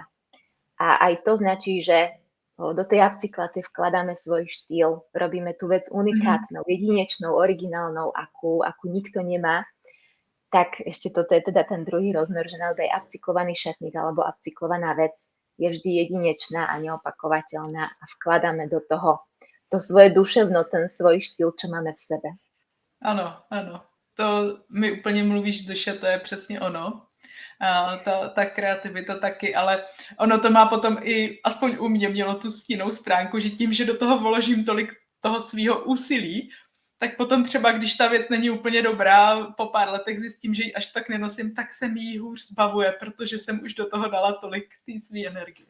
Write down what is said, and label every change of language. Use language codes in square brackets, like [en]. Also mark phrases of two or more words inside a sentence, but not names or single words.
[sk] A aj to značí, že do tej upcyklácie vkladáme svoj štýl, robíme tú vec unikátnou, jedinečnou, originálnou, akú nikto nemá. Tak ešte toto je teda ten druhý rozmer, že naozaj upcyklovaný šatník alebo upcyklovaná vec je vždy jedinečná a neopakovateľná a vkladáme do toho to svoje duševno, ten svoj štýl, čo máme v sebe. [cs] Ano, ano. To mi úplně mluvíš z duše, to je přesně ono. Ta kreativita taky, ale ono to má potom i, aspoň u mě mělo tu stinnou stránku, že tím, že do toho vložím tolik toho svýho úsilí, tak potom třeba, když ta věc není úplně dobrá, po pár letech zjistím, že ji až tak nenosím, tak se mi ji hůř zbavuje, protože jsem už do toho dala tolik té své energie.